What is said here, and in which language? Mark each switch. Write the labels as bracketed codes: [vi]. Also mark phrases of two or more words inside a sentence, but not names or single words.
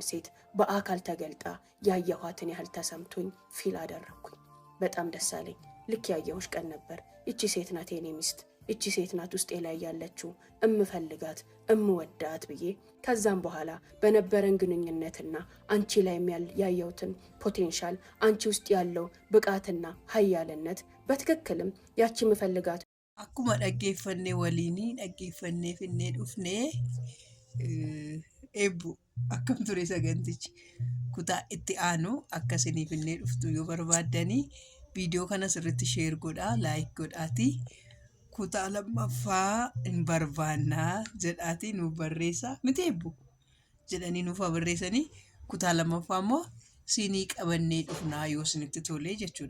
[am] ሴት በአካል ተገልጣ ያየኋትን ያህል ተሰምቶኝ ፊል አደረኩኝ። በጣም ደስ አለኝ። ልክ ያየሁሽ ቀን ነበር። እቺ ሴት ናት የኔ ሚስት፣ እቺ ሴት ናት ውስጤ ላይ ያለችው እምፈልጋት እምወዳት ብዬ ከዛም በኋላ በነበረን ግንኙነትና አንቺ ላይ ያየሁትን ፖቴንሻል አንቺ ውስጥ ያለው ብቃትና ሀያልነት በትክክልም ያቺ ምፈልጋት [om] akkuma dhaggeeffannee waliinii dhaggeeffannee finnee dhufnee eebbu akkam ture sagantichi kutaa itti aanu akkasini finnee dhuftu yoo barbaaddanii viidiyoo kana sirriitti sheer godhaa laayik godhaati kutaa lammaffaa hin barbaannaa jedhaati nuuf barreessaa miti eebbu jedhanii nuuf barreessanii kutaa lammaffaa immoo siinii qabannee dhufnaa yoo isinitti tolee jechuudha.